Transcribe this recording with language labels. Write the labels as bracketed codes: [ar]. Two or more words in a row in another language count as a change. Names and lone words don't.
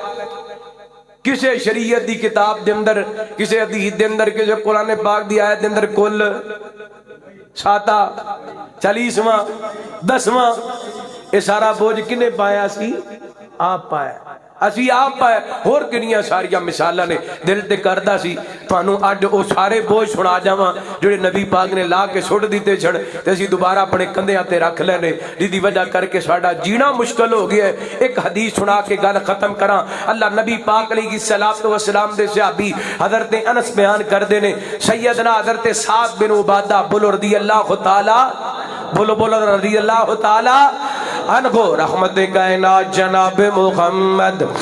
[pa] کسے شریعت دی کتاب دے اندر، کسے حدیث دے اندر، کسے قرآن پاک دی آیت دے اندر کل ساتا 40واں 10واں یہ سارا بوجھ کنے پایا سی؟ آپ پایا، اسی آپ پائے۔ اور کنیاں ساریاں مثالاں نے دل تے کردہ سی تانوں اج او سارے بوجھ سنا جاواں جڑے نبی پاک نے لا کے سٹ دیتے چھڑ تے اسی دوبارہ اپنے کندھیاں تے رکھ لینے، جدی وجہ کر کے ساڈا جینا مشکل ہو گیا ہے۔ ایک حدیث سنا کے گل ختم کراں۔ اللہ نبی پاک [ar] علیہ الصلوۃ والسلام [pa] دے صحابی حضرت انس بیان کردے نے، سیدنا حضرت سعد بن عبادہ بولو [ar] رضی اللہ تعالی، [pa] بولو بولو [ar] رضی اللہ تعالی عنہ، [pa] رحمت کائنات جناب محمد